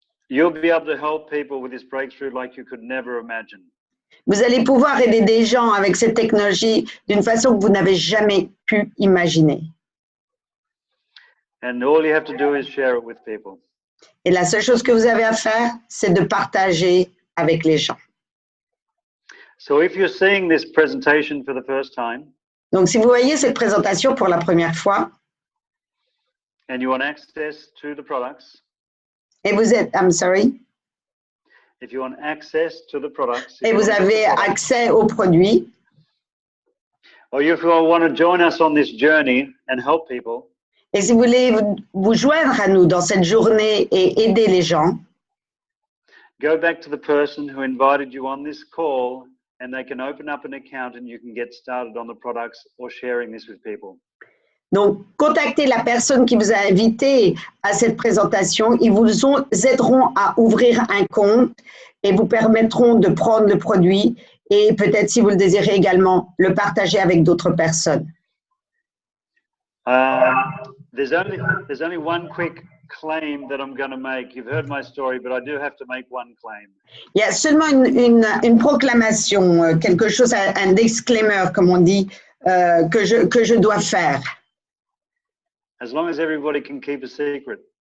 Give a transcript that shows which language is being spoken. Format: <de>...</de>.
<en>You'll be able to help people with this breakthrough like you could never imagine.</en> <fr>Vous allez pouvoir aider des gens avec cette technologie d'une façon que vous n'avez jamais pu imaginer.</fr> <en>And all you have to do is share it with people.</en> <fr>Et la seule chose que vous avez à faire, c'est de partager avec les gens.</fr> <en>So if you're seeing this presentation for the first time,</en> <fr>Donc, si vous voyez cette présentation pour la première fois,</fr> <en>and you want access to the products,</en> <fr>et vous êtes,</fr> <en>I'm sorry, if you want access to the products,</en> <fr>et vous avez accès aux produits,</fr> <en>or if you want to join us on this journey and help people,</en> <fr>et si vous voulez vous joindre à nous dans cette journée et aider les gens,</fr> <en>go back to the person who invited you on this call and they can open up an account and you can get started on the products or sharing this with people.</en> <fr>Donc, contactez la personne qui vous a invité à cette présentation. Ils vous aideront à ouvrir un compte et vous permettront de prendre le produit et peut-être, si vous le désirez également, le partager avec d'autres personnes.</fr> <en>There's only one quick claim that I'm going to make. You've heard my story, but I do have to make one claim.</en> <fr>Il y a seulement une proclamation, quelque chose, un disclaimer, comme on dit, que je dois faire.</fr> <en>As long as everybody can keep a secret.</en>